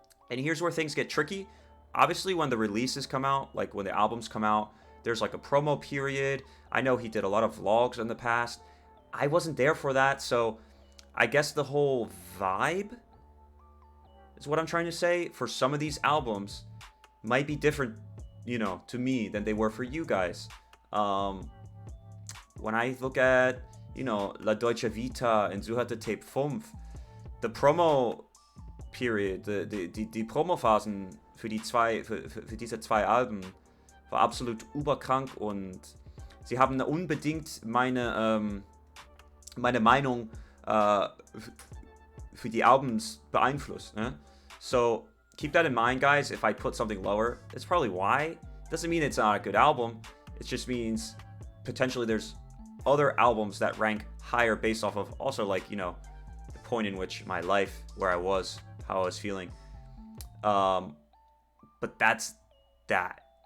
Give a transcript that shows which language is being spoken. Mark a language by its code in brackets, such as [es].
[en] And here's where things get tricky. Obviously, when the releases come out, like when the albums come out, there's like a promo period. I know he did a lot of vlogs in the past. I wasn't there for that, so I guess the whole vibe is what I'm trying to say. For some of these albums might be different, to me than they were for you guys. When I look at, La Deutsche Vita and Suhate Tape 5, the promo period, [de] die Promophasen für diese zwei Alben war absolut überkrank, und sie haben unbedingt meine Meinung für die Albums beeinflusst. Ne? [en] So keep that in mind, guys. If I put something lower, it's probably why. Doesn't mean it's not a good album. It just means potentially there's other albums that rank higher based off of also, like, the point in which my life, where I was, how I was feeling. But that's that.